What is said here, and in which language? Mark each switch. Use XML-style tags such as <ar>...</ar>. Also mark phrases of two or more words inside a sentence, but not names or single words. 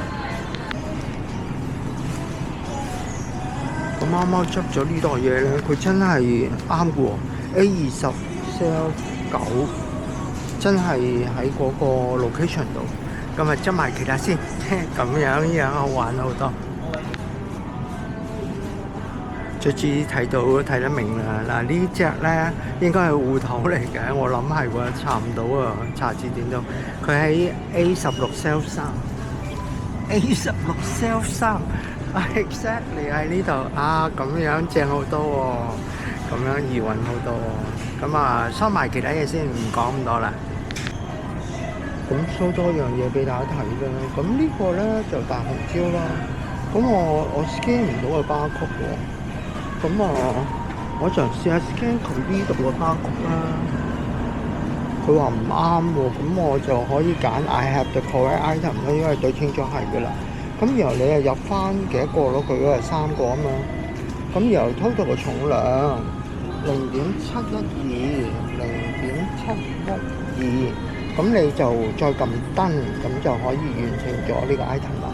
<yue>咁啱啱執咗呢袋嘢咧，佢真係啱嘅喎。A20 sell 9，真係喺嗰個 location 度。咁啊執埋其他先，咁樣好玩好多。卒之睇得明啦。嗱，呢隻咧應該係芋頭嚟嘅，我諗係喎，查唔到啊，查字典度。佢喺 A16 sell 3，A16 sell 3，exactly 喺呢度啊，咁樣正好多喎，咁樣易揾好多喎。咁啊，收埋其他嘢先，唔講咁多啦。咁 show 多樣嘢俾大家睇啦。咁呢個咧就大紅椒啦。咁我 scan 唔到個巴曲喎。咁我就試下 scan 佢呢度個巴曲啦。佢話唔啱喎，咁我就可以揀</yue> <en>I have the correct item</en> <yue>啦，因為對清咗係嘅啦。咁然後你又入翻幾多個咯？佢嗰係3個啊嘛。咁然後 total 個重量0.712，咁你就再撳燈，咁就可以完成咗呢個 item 啦。</yue>